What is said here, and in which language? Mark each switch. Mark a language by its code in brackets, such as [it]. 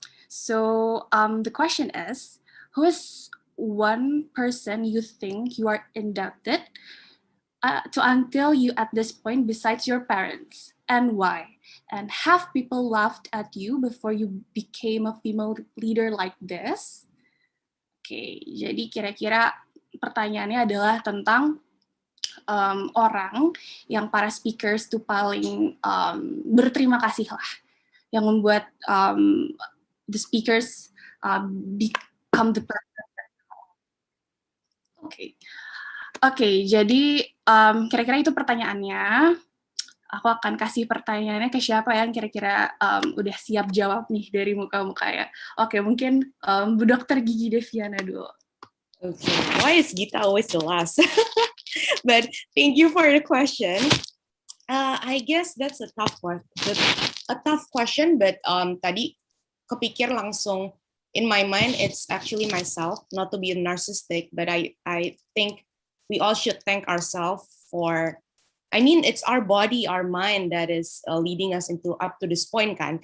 [en] So the question is, who is one person you think you are indebted to until you at this point besides your parents, and why? And have people laughed at you before you became a female leader like this? [id] Oke, jadi kira-kira pertanyaannya adalah tentang orang yang para speakers tuh paling berterima kasih lah, yang membuat [en] the speakers become the person. [id] Oke, jadi kira-kira itu pertanyaannya. Aku akan kasih pertanyaannya ke siapa yang kira-kira udah siap jawab nih dari muka-muka ya. Oke, mungkin Bu Dr. Gigi Deviana dulu. [en] Okay, why is Gita always the last? But thank you for the question. I guess that's a tough one. A tough question, but [id] tadi kepikir langsung [en] in my mind, it's actually myself, not to be narcissistic, but I think we all should thank ourselves for, I mean, it's our body, our mind that is leading us into up to this point kan.